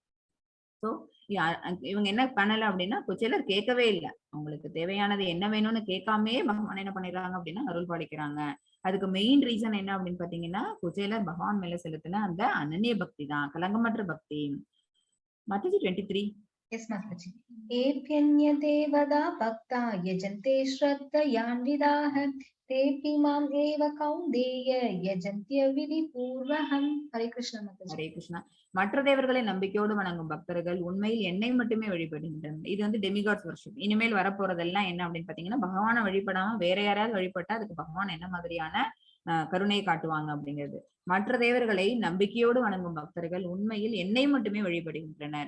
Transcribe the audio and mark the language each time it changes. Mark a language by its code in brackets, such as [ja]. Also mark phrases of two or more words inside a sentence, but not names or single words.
[ta] சோ இவங்க என்ன பண்ணல அப்படின்னா, குச்சேலர் கேட்கவே இல்லை. அவங்களுக்கு தேவையானது என்ன வேணும்னு கேட்காமே பகவான் என்ன பண்ணிடுறாங்க அப்படின்னா அருள் பாலிக்கிறாங்க. அதுக்கு [en] main reason [ta] என்ன அப்படின்னு பாத்தீங்கன்னா, குச்சேலர் பகவான் மேல செலுத்தின அந்த அனன்ய பக்தி தான், கலங்கமற்ற பக்தி. மாதாஜி 23. [en] Yes, Mataji. [sa] येऽप्यन्य देवता भक्ता यजन्ते श्रद्धयान्विताः तेऽपि माम् एव कौन्तेय यजन्त्य विधि पूर्वकम्. हरे कृष्ण माताजी. [ta] ஹரே கிருஷ்ணா. மற்ற தேவர்களை நம்பிக்கையோடு வணங்கும் பக்தர்கள் உண்மையில் என்னை மட்டுமே வழிபடுகின்றனர். இது வந்து [en] demigods worship. [ta] இனிமேல் வரப்போறதெல்லாம் என்ன அப்படின்னு பாத்தீங்கன்னா, பகவானை வழிபடாம வேற யாராவது வழிபட்டா அதுக்கு பகவான் என்ன மாதிரியான கருணையை காட்டுவாங்க அப்படிங்கிறது. மற்ற தேவர்களை நம்பிக்கையோடு வணங்கும் பக்தர்கள் உண்மையில் என்னை மட்டுமே வழிபடுகின்றனர்.